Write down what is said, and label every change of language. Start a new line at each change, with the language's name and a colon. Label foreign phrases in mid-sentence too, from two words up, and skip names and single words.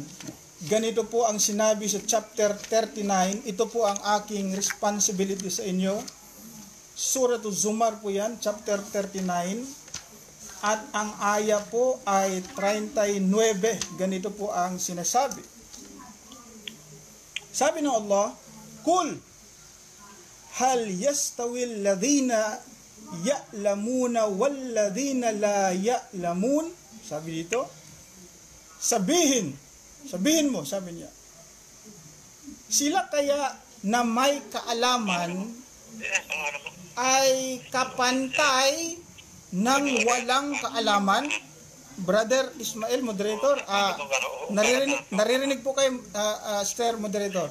Filipino: Ganito po ang sinabi sa chapter 39. Ito po ang aking responsibility sa inyo. Surah Zumar po yan, chapter 39. At ang aya po ay 39. Ganito po ang sinasabi. Sabi ng Allah,
Arabic: قل هل يستوي الذين يعلمون والذين لا يعلمون.
Filipino: Sabi dito, sabihin mo, sabi niya, sila kaya na may kaalaman ay kapantay ng walang kaalaman? Brother Ismail, moderator, naririnig po kayo, Sir Moderator.